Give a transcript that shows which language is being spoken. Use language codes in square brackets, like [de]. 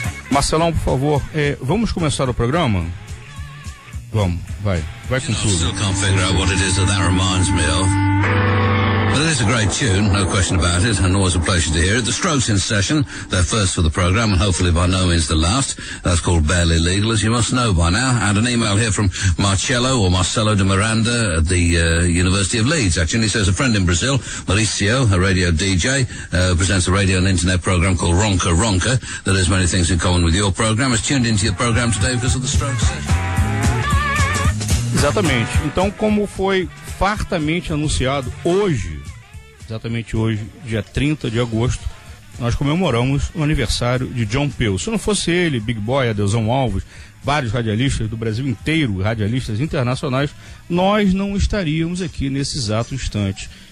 [pt] Marcelão, por favor, vamos começar o programa? Vamos, vai. Vai com tudo. [en] Still can't figure out what it is that reminds me of. But it is a great tune, no question about it, and always a pleasure to hear it. The Strokes in session, their first for the program, and hopefully by no means the last. That's called Barely Legal, as you must know by now. And an email here from Marcello, or Marcelo de Miranda, at the University of Leeds. Actually, he says a friend in Brazil, Mauricio, a radio DJ, presents a radio and internet program called Ronca Ronca, that has many things in common with your program, has tuned into your program today because of the Strokes session. [pt] Exatamente. Então, como foi fartamente anunciado hoje, exatamente hoje, dia 30 de agosto, nós comemoramos o aniversário de John Peel. Se não fosse ele, Big Boy, Adelson Alves, vários radialistas do Brasil inteiro, radialistas internacionais, nós não estaríamos aqui nesse exato instante.